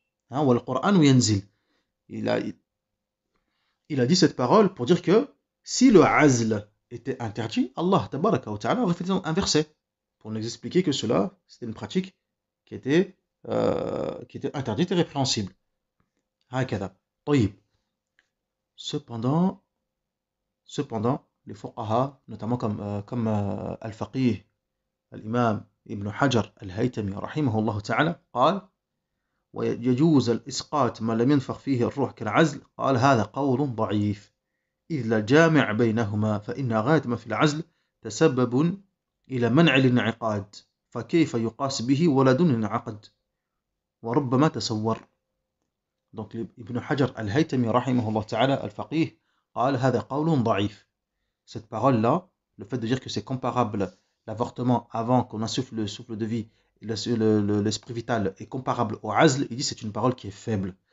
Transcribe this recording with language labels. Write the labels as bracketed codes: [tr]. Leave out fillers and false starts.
[fr] Hein, [ar] wal Qur'an yanzil. [fr] Il a dit cette parole pour dire que si le azl était interdit, Allah tabaraka wa ta'ala aurait fait un verset pour nous expliquer que cela, c'était une pratique qui était interdite et répréhensible. [ar] Hakada. طيب. [fr] Cependant, les fuqaha, notamment comme al-faqih, [ar] الإمام ابن حجر الهيتمي رحمه الله تعالى قال ويجوز الإسقاط ما لم ينفخ فيه الروح كالعزل قال هذا قول ضعيف إذ لا جامع بينهما فإن غاية ما في العزل تسبب إلى منع الانعقاد فكيف يقاس به ولد انعقد وربما تصور. [fr] Donc [ar] Ibn Hajar al-Haytami rahimahullah ta'ala al-Faqih قال هذا قول ضعيف. [fr] Cette parole-là, le fait de dire que c'est comparable, l'avortement avant qu'on insuffle le souffle de vie, l'esprit vital est comparable au azl, il dit c'est une parole qui est faible.